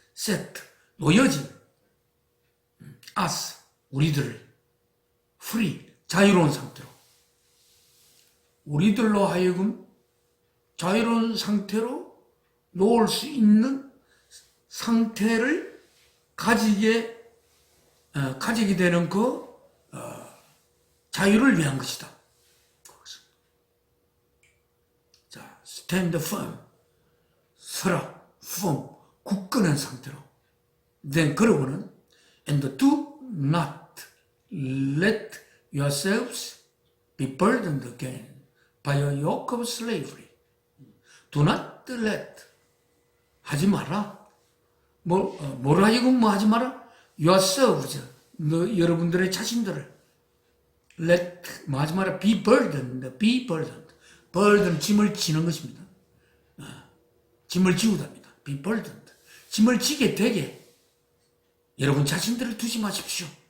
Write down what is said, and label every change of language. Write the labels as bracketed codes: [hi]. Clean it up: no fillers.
[ko] set 놓여진 us 우리들을 free 자유로운 상태로 우리들로 하여금 자유로운 상태로 놓을 수 있는 상태를 가지게 되는 그 자유를 위한 것이다. 자, stand firm, 서라, firm, 굳건한 상태로. [en] then 그러고는 and do not let yourselves be burdened again by a yoke of slavery. do not let 하지 마라. [ko] 뭐라 하여금 뭐 하지 마라. yourselves, 여러분들의 자신들을 let 뭐 하지 마라. be burdened, be burdened. burden 짐을 지는 것입니다. 짐을 지우답니다. be burdened. 짐을 지게 되게 여러분 자신들을 두지 마십시오.